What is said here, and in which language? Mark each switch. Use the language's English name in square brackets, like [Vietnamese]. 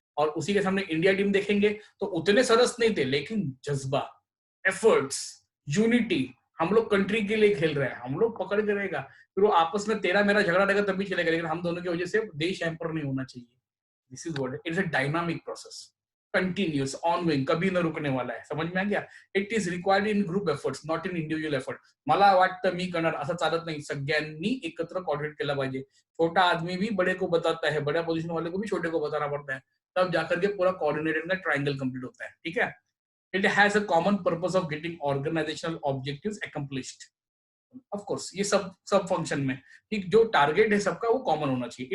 [Hindi] और उसी के सामने इंडिया टीम देखेंगे तो उतने सरस नहीं थे, लेकिन जज्बा, एफर्ट्स, यूनिटी. हम लोग कंट्री के लिए खेल रहे हैं, हम लोग पकड़ के रहेगा. फिर वो आपस में तेरा मेरा झगड़ा रहेगा तभी चलेगा, लेकिन हम दोनों की वजह से देश एम्पर नहीं होना चाहिए. [English] this is what it's a dynamic process, continuous, ongoing, [Hindi] कभी न रुकने वाला है. समझ में आ गया. [English] It is required in group efforts, not in individual effort. [Marathi] मला वाटतं मी करणार असं चालत नाही. सगळ्यांनी एकत्र कोऑर्डिनेट केला पाहिजे. [Hindi] छोटा आदमी भी बड़े को बताता है, बड़ा पोजीशन वाले को भी छोटे को बताना पड़ता है, तब जाकर के पूरा कोऑर्डिनेटेड का ट्रायंगल कंप्लीट होता है. ठीक है. [English] It has a common purpose of getting organisational objectives accomplished. [Hindi] Of course ये सब सब फंक्शन में कि जो टारगेट है सबका वो कॉमन होना चाहिए.